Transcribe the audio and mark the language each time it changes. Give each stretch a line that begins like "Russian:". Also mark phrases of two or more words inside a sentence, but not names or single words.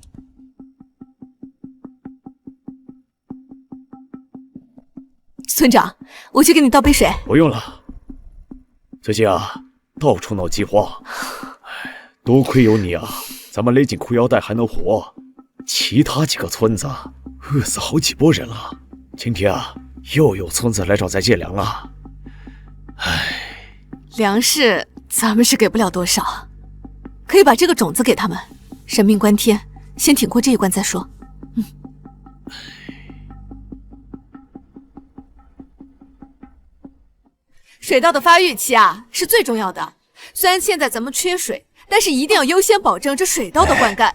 Chinese: 村長，我去給你倒杯水。不用了，最近啊，到處鬧饑荒，多虧有你啊，咱們勒緊褲腰帶還能活。其他幾個村子餓死好幾波人了。今天啊， 又有村子來找咱借糧啊！唉，粮食咱們是給不了多少，可以把這個種子給他們。人命關天，先挺過這一關再說。水稻的發育期啊是最重要的，雖然現在咱們缺水，但是一定要優先保證這水稻的灌溉。